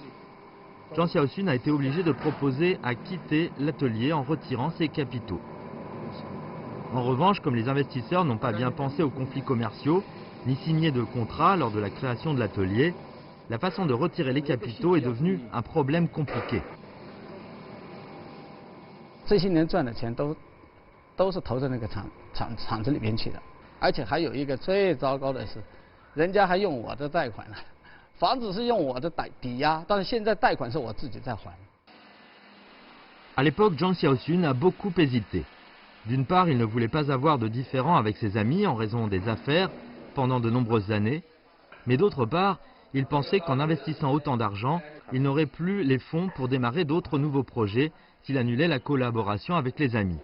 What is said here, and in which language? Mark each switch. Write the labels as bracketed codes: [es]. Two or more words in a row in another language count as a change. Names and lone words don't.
[fr] Zhang Xiaoxun a été obligé de proposer à quitter l'atelier en retirant ses capitaux. En revanche, comme les investisseurs n'ont pas bien pensé aux conflits commerciaux, ni signé de contrat lors de la création de l'atelier, la façon de retirer les capitaux est devenue un problème compliqué. [zh] 这些年赚的钱都是投在那个厂子里边去的，而且还有一个最糟糕的是，人家还用我的贷款了，房子是用我的抵押，但是现在贷款是我自己在还。 [fr] À l'époque, Zhang Xiaoxun a beaucoup hésité. D'une part, il ne voulait pas avoir de différends avec ses amis en raison des affaires pendant de nombreuses années, mais d'autre part, il pensait qu'en investissant autant d'argent, il n'aurait plus les fonds pour démarrer d'autres nouveaux projets s'il annulait la collaboration avec les amis.